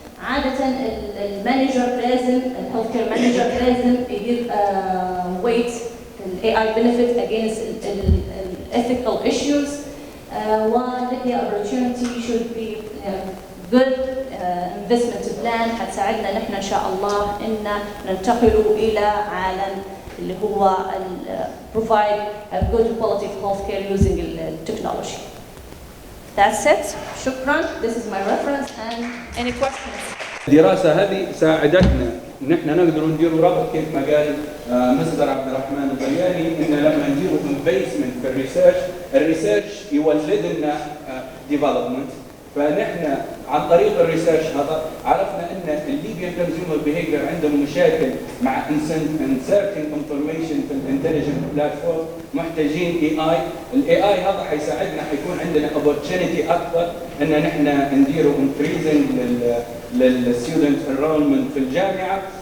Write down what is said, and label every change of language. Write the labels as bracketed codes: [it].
[ar] عاده المانجر لازم، الهيلث كير مانجر لازم يدير ويت الاي اي بنفيت اجينست ال [en] ethical issues. [ar] ولدي [en] opportunity should be good investment plan [ar] حتساعدنا نحن ان شاء الله ان ننتقل الى عالم اللي هو [en] provide a good quality of healthcare using technology. That's it. [ar] شكرا. [en] This is my reference and any questions. [ar] الدراسة هذه ساعدتنا نحن نقدر نديروا ربط كيف ما قال مستر عبد الرحمن الطلياني، ان لما نديروا انفستمنت في الريسيرش يولد لنا ديفلوبمنت. فنحن عن طريق الريسيرش هذا عرفنا ان الليبيان كونسيومر بيهيفير عندهم مشاكل مع انسرتين انفورميشن في الانتليجنت بلاتفورم، محتاجين الاي اي هذا حيساعدنا، حيكون عندنا اوبورتونيتي اكثر ان نحن نديروا انكريزنج للستودنت انرولمنت في الجامعه.